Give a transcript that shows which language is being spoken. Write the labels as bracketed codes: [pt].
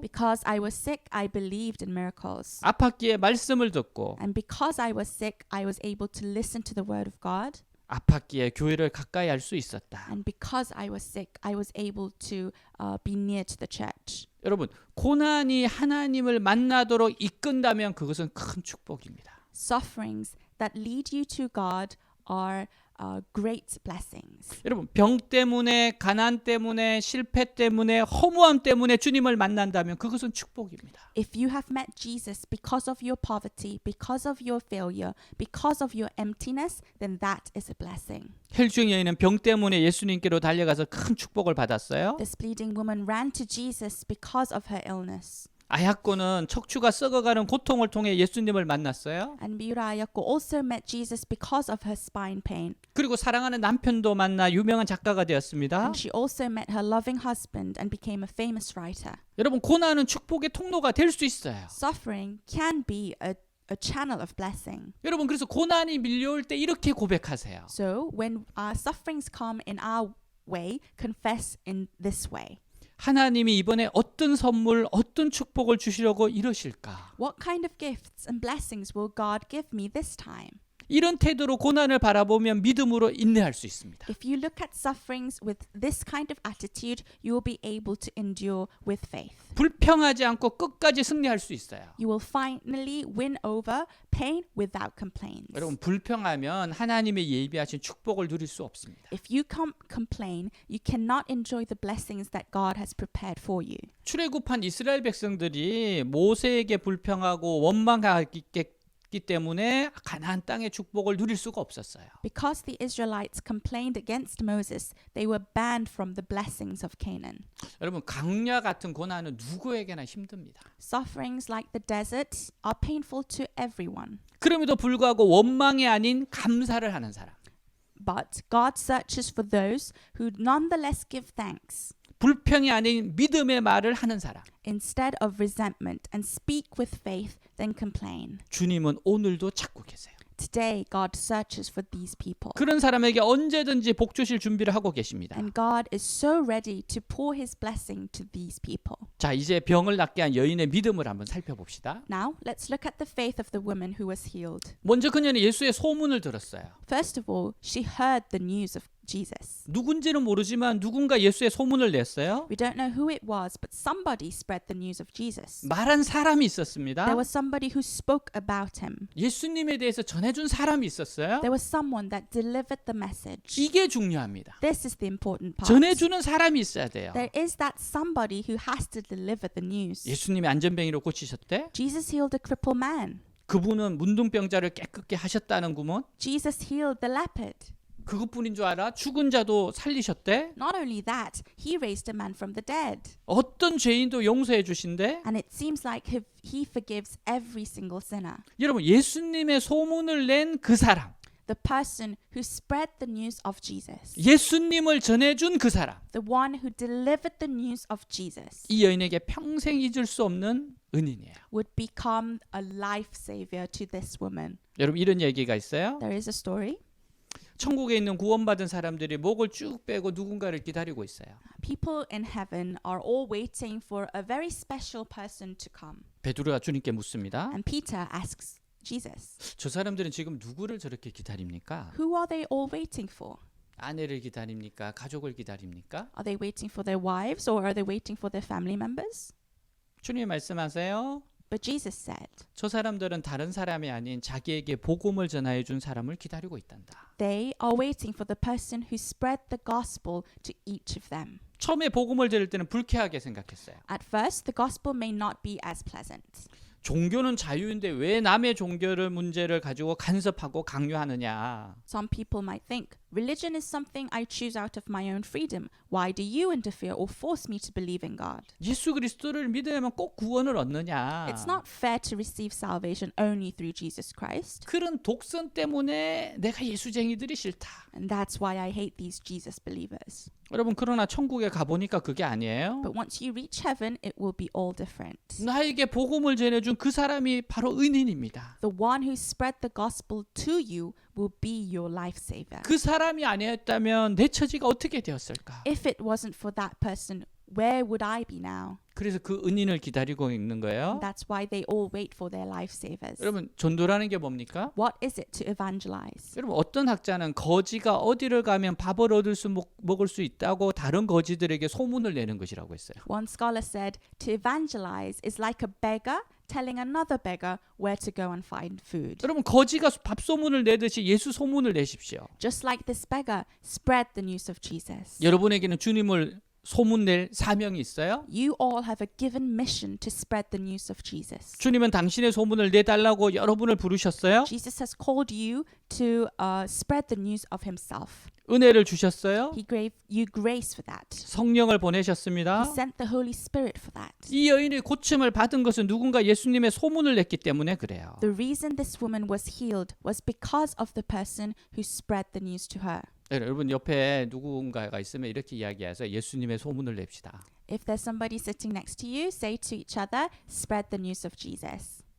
[en] Because I was sick, I believed in miracles. [ko] 아팠기에 말씀을 듣고 [en] And because I was sick, I was able to listen to the word of God. [ko] 아팠기에 교회를 가까이 할 수 있었다. [en] And because I was sick, I was able to be near to the church. [ko] 여러분 고난이 하나님을 만나도록 이끈다면 그것은 큰 축복입니다. [en] Sufferings that lead you to God are great blessings. [ko] 여러분 병 때문에 가난 때문에 실패 때문에 허무함 때문에 주님을 만난다면 그것은 축복입니다. [en] If you have met Jesus because of your poverty, because of your failure, because of your emptiness, then that is a blessing. [ko] 혈중 여인은 병 때문에 예수님께로 달려가서 큰 축복을 받았어요. [en] This bleeding woman ran to Jesus because of her illness. [ko] 아약고는 척추가 썩어가는 고통을 통해 예수님을 만났어요. [en] And Miurayako also met Jesus because of her spine pain. [ko] 그리고 사랑하는 남편도 만나 유명한 작가가 되었습니다. [en] And she also met her loving husband and became a famous writer. [ko] 여러분 고난은 축복의 통로가 될 수 있어요. [en] Suffering can be a channel of blessing. [ko] 여러분 그래서 고난이 밀려올 때 이렇게 고백하세요. [en] So when our sufferings come in our way, confess in this way. [ko] 하나님이 이번에 어떤 선물, 어떤 축복을 주시려고 이러실까? [en] What kind of gifts and blessings will God give me this time? [ko] 이런 태도로 고난을 바라보면 믿음으로 인내할 수 있습니다. [en] If you look at sufferings with this kind of attitude, you will be able to endure with faith. [ko] 불평하지 않고 끝까지 승리할 수 있어요. [en] You will finally win over pain without complaints. [ko] 여러분 불평하면 하나님의 예비하신 축복을 누릴 수 없습니다. [en] If you complain, you cannot enjoy the blessings that God has prepared for you. [ko] 출애굽한 이스라엘 백성들이 모세에게 불평하고 원망하기 때문에 가나안 땅의 축복을 누릴 수가 없었어요. [en] Because the Israelites complained against Moses, they were banned from the blessings of Canaan. [ko] 여러분 강야 같은 고난은 누구에게나 힘듭니다. [en] Sufferings like the desert are painful to everyone. [ko] 그럼에도 불구하고 원망이 아닌 감사를 하는 사람. [en] But God searches for those who nonetheless give thanks. [ko] 불평이 아닌 믿음의 말을 하는 사람. [en] Instead of resentment and speak with faith, then complain. [ko] 주님은 오늘도 찾고 계세요. [en] Today, God searches for these people. [ko] 그런 사람에게 언제든지 복 주실 준비를 하고 계십니다. [en] And God is so ready to pour His blessing to these people. [ko] 자, 이제 병을 낫게 한 여인의 믿음을 한번 살펴봅시다. [en] Now, let's look at the faith of the woman who was healed. [ko] 먼저 그녀는 예수의 소문을 들었어요. [en] First of all, she heard the news of Jesus. [ko] 누군지는 모르지만 누군가 예수의 소문을 냈어요. [en] We don't know who it was, but somebody spread the news of Jesus. [ko] 말한 사람이 있었습니다. [en] There was somebody who spoke about him. [ko] 예수님에 대해서 전해준 사람이 있었어요. [en] There was someone that delivered the message. [ko] 이게 중요합니다. [en] This is the important part. [ko] 전해주는 사람이 있어야 돼요. [en] There is that somebody who has to deliver the news. [ko] 예수님이 안전뱅이로 고치셨대. [en] Jesus healed a crippled man. [ko] 그분은 문둥병자를 깨끗게 하셨다는 구먼. [en] Jesus healed the leopard. [ko] 그것뿐인 줄 알아? 죽은 자도 살리셨대. [en] Not only that, he raised a man from the dead. [ko] 어떤 죄인도 용서해 주신대. [en] And it seems like he forgives every single sinner. [ko] 여러분 예수님의 소문을 낸 그 사람, [en] The person who spread the news of Jesus. [ko] 예수님을 전해준 그 사람, [en] The one who delivered the news of Jesus [ko] 이 여인에게 평생 잊을 수 없는 은인이에요. [en] would become a life savior to this woman. [ko] 여러분 이런 얘기가 있어요. [en] There is a story. [ko] 천국에 있는 구원받은 사람들이 목을 쭉 빼고 누군가를 기다리고 있어요. [en] People in heaven are all waiting for a very special person to come. [ko] 베드로가 주님께 묻습니다. [en] And Peter asks Jesus, [ko] 저 사람들은 지금 누구를 저렇게 기다립니까? [en] who are they all waiting for? [ko] 아내를 기다립니까? 가족을 기다립니까? [en] Are they waiting for their wives or are they waiting for their family members? [ko] 주님 말씀하세요. [en] But Jesus said, [ko] 저 사람들은 다른 사람이 아닌 자기에게 복음을 전하여 준 사람을 기다리고 있단다. [en] they are waiting for the person who spread the gospel to each of them. [ko] 처음에 복음을 들을 때는 불쾌하게 생각했어요. [en] At first, the gospel may not be as pleasant. [ko] 종교는 자유인데 왜 남의 종교를 문제를 가지고 간섭하고 강요하느냐. [en] Some people might think, religion is something I choose out of my own freedom. Why do you interfere or force me to believe in God? [ko] 예수 그리스도를 믿으면 꼭 구원을 얻느냐. [en] It's not fair to receive salvation only through Jesus Christ. [ko] 그런 독선 때문에 내가 예수쟁이들이 싫다. [en] And that's why I hate these Jesus believers. [ko] 여러분 그러나 천국에 가보니까 그게 아니에요. [en] But once you reach heaven, it will be all different. [ko] 나에게 복음을 전해준 그 사람이 바로 은인입니다. [en] The one who spread the gospel to you will be your lifesaver. [ko] 그 사람이 아니었다면 내 처지가 어떻게 되었을까? [en] If it wasn't for that person, where would I be now? [ko] 그래서 그 은인을 기다리고 있는 거예요. [en] That's why they all wait for their lifesavers. [ko] 여러분 전도라는 게 뭡니까? [en] What is it to evangelize? [ko] 여러분 어떤 학자는 거지가 어디를 가면 밥을 얻을 수 먹을 수 있다고 다른 거지들에게 소문을 내는 것이라고 했어요. [en] One scholar said, to evangelize is like a beggar telling another beggar where to go and find food. [ko] 여러분 거지가 밥 소문을 내듯이 예수 소문을 내십시오. [en] Just like this beggar, spread the news of Jesus. [ko] 여러분에게는 주님을 소문낼 사명이 있어요? [en] You all have a given mission to spread the news of Jesus. [ko] 주님은 당신의 소문을 내달라고 여러분을 부르셨어요? [en] Jesus has called you to spread the news of himself. [ko] 은혜를 주셨어요? [en] He gave you grace for that. [ko] 성령을 [en] He [ko] 보내셨습니다. [en] sent the Holy Spirit for that. [ko] 이 여인이 고침을 받은 것은 누군가 예수님의 소문을 냈기 때문에 그래요. [en] The reason this woman was healed was because of the person who spread the news to her. [ko] 여러분 옆에 누군가가 있으면 이렇게 이야기해서 예수님의 소문을 냅시다. [en] If there's somebody sitting next to you, say to each other, spread the news of Jesus.